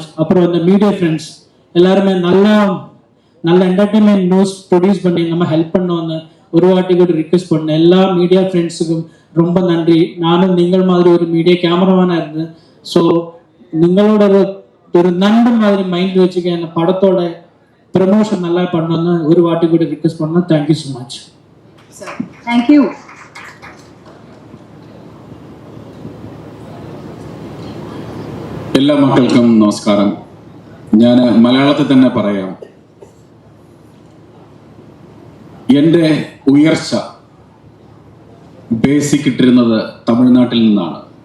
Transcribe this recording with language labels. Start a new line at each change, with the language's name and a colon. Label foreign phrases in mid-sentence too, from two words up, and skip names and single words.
Tamil: அப்புறம் இந்த
English: media friends
Tamil: எல்லாருமே நல்ல
English: entertainment news produce
Tamil: பண்ணி நம்ம ஹெல்ப் பண்ணோன்னு ஒரு வாட்டி கூட ரிக்வெஸ்ட் பண்ணேன். எல்லா
English: media friends
Tamil: ரொம்ப நன்றி. நானும் நீங்கள் மாதிரி ஒரு
English: media cameraman
Tamil: இருந்தேன். ஸோ நிங்களோட ஒரு நண்பன் மாதிரி மைண்ட் வச்சுக்க அந்த படத்தோட ப்ரமோஷன் நல்லா பண்ணோன்னு ஒரு வாட்டி கூட ரிக்வெஸ்ட் பண்ணோம்.
English: thank you so much. தேங்க்யூ.
Malayalam: എല്ലാ മക്കൾക്കും നമസ്കാരം. ഞാൻ മലയാളത്തിൽ തന്നെ പറയാം. എൻ്റെ ഉയർച്ച ബേസിക് ഇട്ടിരുന്നത് തമിഴ്നാട്ടിൽ നിന്നാണ്.